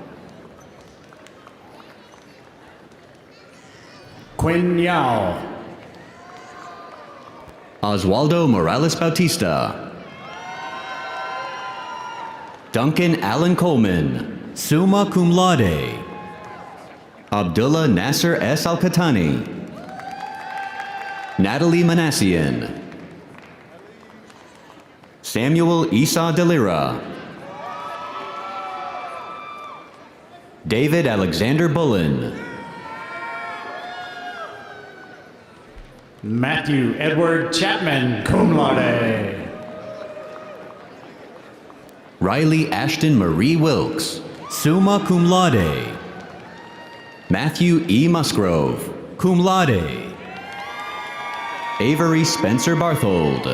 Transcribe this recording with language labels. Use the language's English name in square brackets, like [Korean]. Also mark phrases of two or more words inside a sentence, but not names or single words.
[English] Quinn Yao. Oswaldo Morales Bautista. Duncan Allen Coleman. [Latin] Summa cum laude. [English] Abdullah Nasser S. Al-Khatani. Natalie Manassian. Samuel Isa Delira. David Alexander Bullen. Matthew Edward Chapman, [Latin] cum laude. [English] Riley Ashton Marie Wilkes. [Latin] Summa cum laude. [English] Matthew E. Musgrove. [Latin] Cum laude. [English] Avery Spencer Barthold.